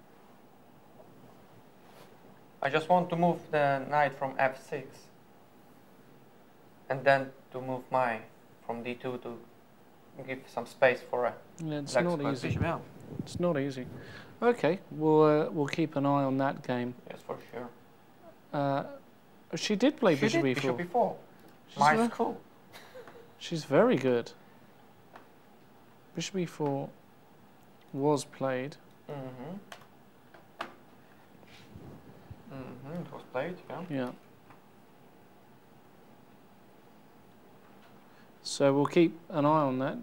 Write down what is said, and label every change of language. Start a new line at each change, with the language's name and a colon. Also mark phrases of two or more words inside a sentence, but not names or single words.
English: I just want to move the knight from f6, and then to move my from d2 to give some space for a It's black not square easy. bishop. Yeah. It's not easy. Okay, we'll keep an eye on that game. Yes, for sure. She did play She bishop did e4. bishop e4. She's My very- school. She's very good. Bishop e4 was played. It was played, yeah. Yeah. So we'll keep an eye on that.